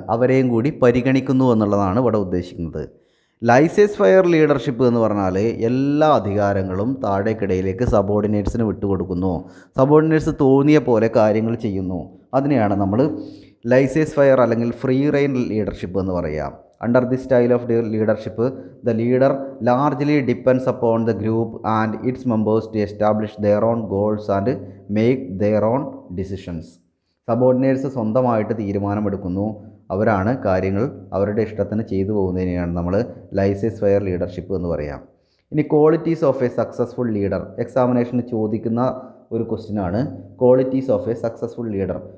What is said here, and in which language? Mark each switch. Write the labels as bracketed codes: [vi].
[ml] അവരെയും കൂടി പരിഗണിക്കുന്നു എന്നുള്ളതാണ് ഇവിടെ ഉദ്ദേശിക്കുന്നത്. ലൈസേഴ്സ് ഫെയർ ലീഡർഷിപ്പ് എന്ന് പറഞ്ഞാൽ എല്ലാ അധികാരങ്ങളും താഴേക്കിടയിലേക്ക് സബോർഡിനേറ്റ്സിന് വിട്ടുകൊടുക്കുന്നു. സബോർഡിനേറ്റ്സ് തോന്നിയ പോലെ കാര്യങ്ങൾ ചെയ്യുന്നു. അതിനെയാണ് നമ്മൾ ലൈസേഴ്സ് ഫെയർ അല്ലെങ്കിൽ ഫ്രീ റെയിൻ ലീഡർഷിപ്പ് എന്ന് പറയുക. [en] Under this style of leadership, the leader largely depends upon the group and its members to establish their own goals and make their own decisions. [ml] Subordinates സ്വന്തമായിട്ട് തീരുമാനമെടുക്കുന്നു, അവരാണ് കാര്യങ്ങൾ അവരുടെ ഇഷ്ടത്തിന് ചെയ്തു പോകുന്നതിനെയാണ് നമ്മൾ ലൈസേഴ്സ് ഫെയർ ലീഡർഷിപ്പ് എന്ന് പറയാം. ഇനി qualities of A successful leader, എക്സാമിനേഷന് ചോദിക്കുന്ന ഒരു ക്വസ്റ്റ്യനാണ് qualities of A successful leader.